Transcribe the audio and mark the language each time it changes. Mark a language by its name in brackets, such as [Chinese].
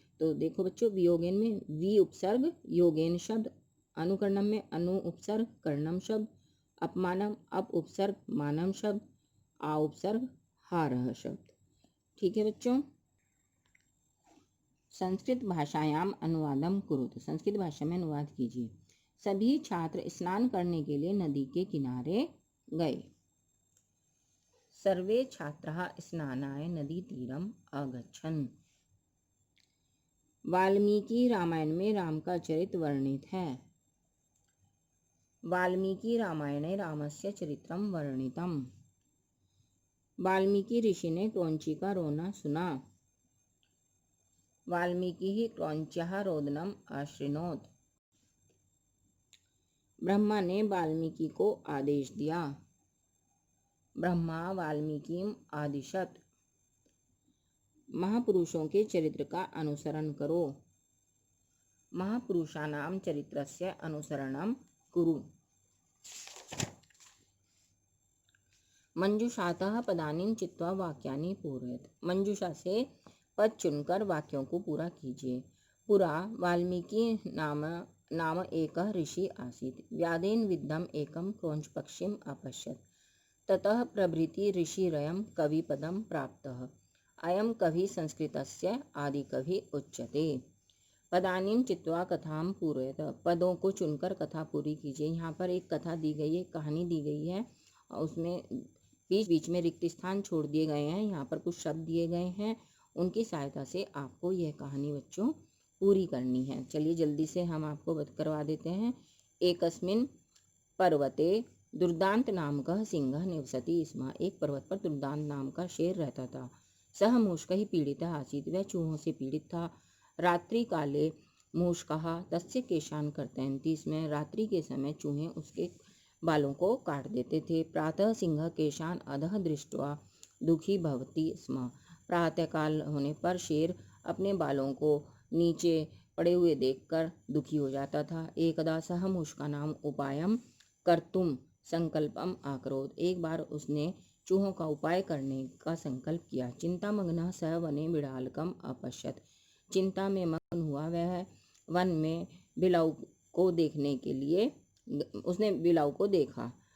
[Hindi] तो देखो बच्चों, वियोगेन में वि उपसर्ग योगेन शब्द, अनुकरणम में अनु उपसर्ग कर्णम शब्द, अपमानम अप उपसर्ग मानम शब्द, आ उपसर्ग हारह शब्द। ठीक है बच्चों। [Sanskrit] संस्कृत भाषायाम अनुवादम कुरुत। [Hindi] संस्कृत भाषा में अनुवाद कीजिए। सभी छात्र स्नान करने के लिए नदी के किनारे गए। [Sanskrit] सर्वे छात्राः स्नानाय नदी तीरम अगच्छन्। [Hindi] वाल्मीकि रामायण में राम का चरित्र वर्णित है। [Sanskrit] वाल्मीकि रामायणे रामस्य चरित्रम वर्णितम। [Hindi] वाल्मीकि ऋषि ने क्रौंची का रोना सुना। [Sanskrit] वाल्मीकि ही क्रौंच्याः रोदनम अश्रिनोत। [Hindi] ब्रह्मा ने वाल्मीकि को आदेश दिया। [Sanskrit] ब्रह्मा वाल्मीकिम आदिशत। [Hindi] महापुरुषों के चरित्र का अनुसरण करो। [Sanskrit] महापुरुषाणाम चरित्रस्य अनुसरणम कुरु। मंजूषातः पदानि चित्वा वाक्यानि पूरयत। [Hindi] मंजूषा से पद चुनकर वाक्यों को पूरा कीजिए। [Sanskrit] पुरा वाल्मीकि नाम एकः ऋषि आसीत्। व्यादेन विद्धम एकम क्रौंच पक्षिम अपश्यत। ततः प्रभृति ऋषिरयं कविपदं प्राप्तः। अयं कवि संस्कृतस्य आदिकवि उच्यते। पदानीं चित्वा कथां पूरयत। [Hindi] पदों को चुनकर कथा पूरी कीजिए। यहाँ पर एक कथा दी गई है, कहानी दी गई है, और उसमें बीच बीच में रिक्त स्थान छोड़ दिए गए हैं। यहाँ पर कुछ शब्द दिए गए हैं, उनकी सहायता से आपको यह कहानी बच्चों पूरी करनी है। चलिए जल्दी से हम आपको करवा देते हैं। [Sanskrit] एकस्मिन् पर्वते दुर्दांत नाम का सिंह निवसति स्म। [Hindi] एक पर्वत पर दुर्दांत नाम का शेर रहता था। [Sanskrit] सह मूषकैः पीड़ितः आसीत्। [Hindi] वह चूहों से पीड़ित था। [Sanskrit] रात्रि काले मूषकाः तस्य केशान् कर्तयन्ति। [Hindi] इसमें रात्रि के समय चूहे उसके बालों को काट देते थे। [Sanskrit] प्रातः सिंह केशान् अधः दृष्ट्वा दुखी भवति स्म। [Hindi] प्रातःकाल होने पर शेर अपने बालों को नीचे पड़े हुए देखकर दुखी हो जाता था। [Sanskrit] एकदा सह मूषकानाम् उपायं कर्तुं संकल्पम आकरोत्, [Hindi] एक बार उसने चूहों का उपाय करने का संकल्प किया। [Sanskrit] चिंतामग्नः स वने बिडालकम अपश्यत्, [Hindi] चिंता में मग्न हुआ वह वन में बिलाऊ को देखने के लिए उसने बिलाऊ को देखा।